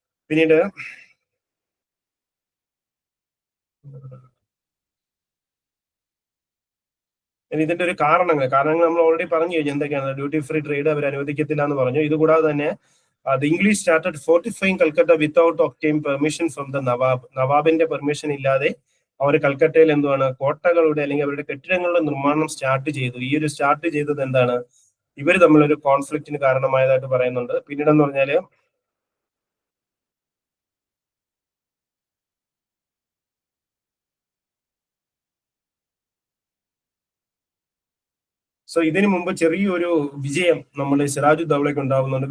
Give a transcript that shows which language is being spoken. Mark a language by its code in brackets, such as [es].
[ml] പിന്നീട് ഇതിന്റെ ഒരു കാരണങ്ങൾ നമ്മൾ ഓൾറെഡി പറഞ്ഞു കഴിഞ്ഞു എന്തൊക്കെയാണ്. ഡ്യൂട്ടി ഫ്രീ ട്രേഡ് അവർ അനുവദിക്കത്തില്ല എന്ന് പറഞ്ഞു. ഇതുകൂടാതെ തന്നെ [en] the English started fortifying Calcutta without obtaining permission from the Nawab. [ml] നവാബിന്റെ permission ഇല്ലാതെ അവർ കൽക്കട്ടയിൽ എന്താണ് കോട്ടകളുടെ അല്ലെങ്കിൽ അവരുടെ കെട്ടിടങ്ങളുടെ നിർമ്മാണം സ്റ്റാർട്ട് ചെയ്തു. ഈ ഒരു സ്റ്റാർട്ട് ചെയ്തത് എന്താണ്, ഇവർ തമ്മിലൊരു കോൺഫ്ലിക്റ്റിന് കാരണമായതായിട്ട് പറയുന്നുണ്ട്. പിന്നീടെന്ന് പറഞ്ഞാല് സോ ഇതിനു മുമ്പ് ചെറിയൊരു വിജയം നമ്മൾ സിറാജുദ്ദൗളയ്ക്ക് ഉണ്ടാവുന്നുണ്ട്.